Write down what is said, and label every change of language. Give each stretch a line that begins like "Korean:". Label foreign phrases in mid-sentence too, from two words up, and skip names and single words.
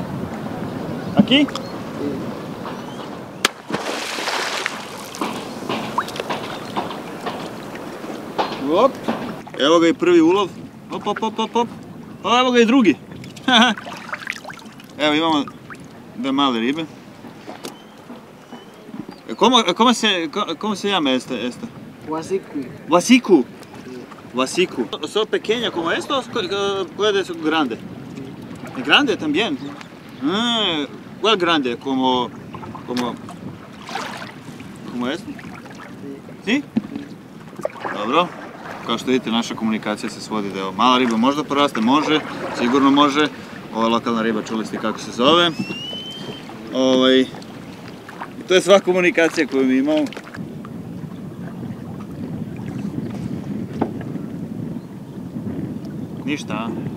Serbian: Aki? Op. Evo ga i prvi ulov. Op, op, op, op, op. A evo ga i drugi. Evo imamo dve male ribe.
Spanish: ¿Cómo se llama esta? Wasiku. Wasiku. Wasiku. ¿Son pequeñas como estos? ¿Puede ser grande? ¿Grande también? ¿Cuál grande? ¿Como esto? ¿Sí?
Serbian: Dobro. Kao što vidite, naša komunikacija se svodi da je mala riba možda poraste, može, sigurno može. Ova lokalna riba, čuli ste kako se zove. To je sva komunikacija koju mi imamo. Ništa, a?